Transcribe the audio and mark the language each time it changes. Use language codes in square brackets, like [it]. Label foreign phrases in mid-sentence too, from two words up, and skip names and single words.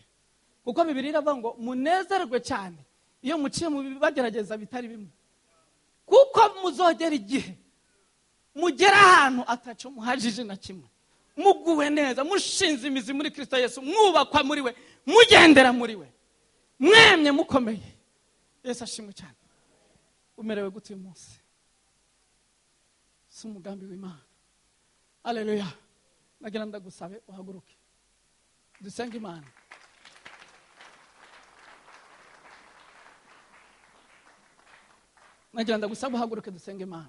[rn] Kuko Bibiliya iravuga ngo munezerwe cyane iyo muciye mu bibagerageza bitari bimwe. Kuko muzogera igihe mugera ahantu ataco muhajije na kimwe. Muguwe neza, mushinze imizi muri Kristo Yesu, mwubakwa muri we, mugendera muri we. Mwemye mukomeye. Yesu ashimwe cyane. Umerewe gute uyu munsi? Si umugambi w'Imana. Haleluya. Nagira ndagusabe uhaguruke. Dusenge Imana. Nagira ndagusabe uhaguruke dusenge Imana.